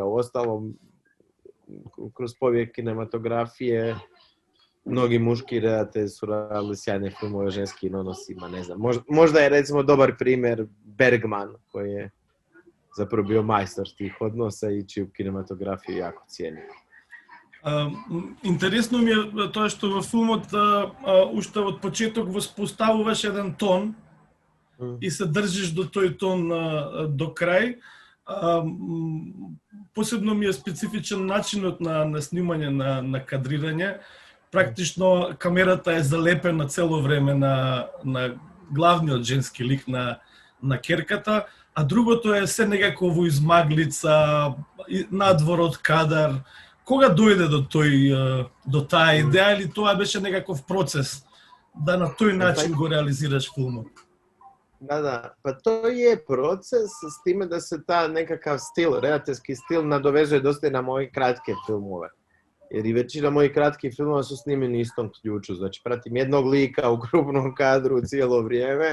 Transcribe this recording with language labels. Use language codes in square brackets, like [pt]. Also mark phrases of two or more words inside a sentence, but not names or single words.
[hr] Uostalom, kroz povijest kinematografije, mnogi muški redatelji su radili sjajne filmove o ženskim odnosima, ne znam. Možda je recimo dobar primjer Bergman, koji je zapravo bio majstor tih odnosa i čiju kinematografiju jako cijenim. [mk] Интересно ми е тоа што во филмот уште од почеток воспоставуваш еден тон и се држиш до тој тон до крај. Посебно ми е специфичен начинот на снимање, на кадрирање. Практично камерата е залепена цело време на главниот женски лик на керката, а другото е се некако во измаглица, надвор од кадар. Кога дојде до таа идеја или тоа беше некаков процес да на тој начин го реализираш филмот? [hr] Da, pa to je proces s time da se ta nekakav stil, redateljski stil nadovezuje dosta i na moje kratke filmove. Jer i većina mojih kratkih filmova su snimljeni istom ključu. Znači, pratim jednog lika u krupnom kadru cijelo vrijeme.